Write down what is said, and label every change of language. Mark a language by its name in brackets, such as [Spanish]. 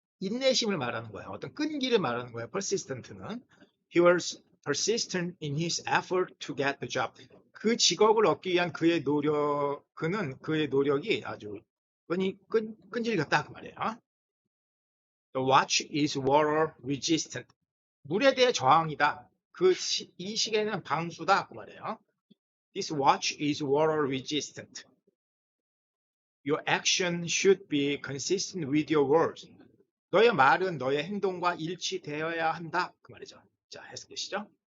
[Korean] 인내심을 말하는 거예요. 어떤 끈기를 말하는 거예요. [English] persistent는. He was persistent in his effort to get the job. [Korean] 그 직업을 얻기 위한 그의 노력이 아주 끈질겼다 그 말이에요. [English] The watch is water resistant. [Korean] 물에 대해 저항이다. 이 시계는 방수다 그 말이에요. [English] This watch is water resistant. Your action should be consistent with your words. [Korean] 너의 말은 너의 행동과 일치되어야 한다 그 말이죠. 자, 해석되시죠?